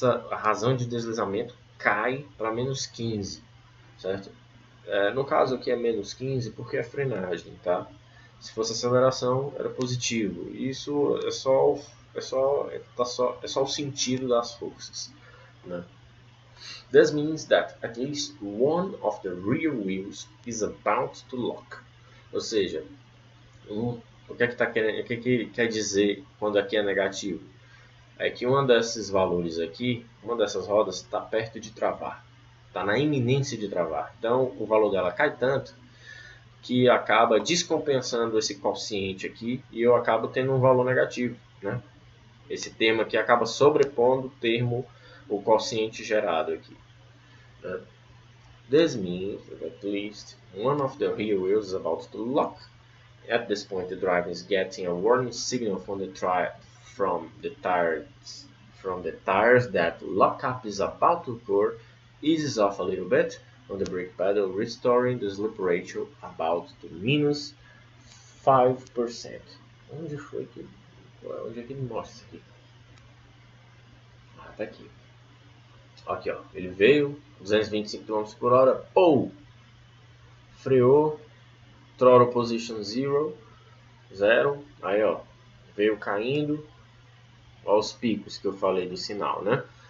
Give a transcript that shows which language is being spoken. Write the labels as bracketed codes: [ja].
[pt] A razão de deslizamento cai para menos 15, certo? No caso aqui é menos 15 porque é frenagem, tá? Se fosse aceleração era positivo. Isso é só o sentido das forças, né? [en] This means that at least one of the rear wheels is about to lock. [pt] Ou seja, o que quer dizer quando aqui é negativo? É que uma desses valores aqui, uma dessas rodas está perto de travar, está na iminência de travar. Então o valor dela cai tanto que acaba descompensando esse quociente aqui e eu acabo tendo um valor negativo, né? Esse termo aqui acaba sobrepondo o quociente gerado aqui. [en] This means that at least one of the rear wheels is about to lock. At this point, the driver is getting a warning signal from the tires that lockup is about to occur, eases off a little bit on the brake pedal, restoring the slip ratio about to minus 5%. [pt] Onde foi que... Onde é que ele mostra isso aqui? Ah, tá aqui. Aqui, ó. Ele veio, 225 km por hora, freou, throttle position 0, aí ó, veio caindo, ó os picos que eu falei do sinal, né?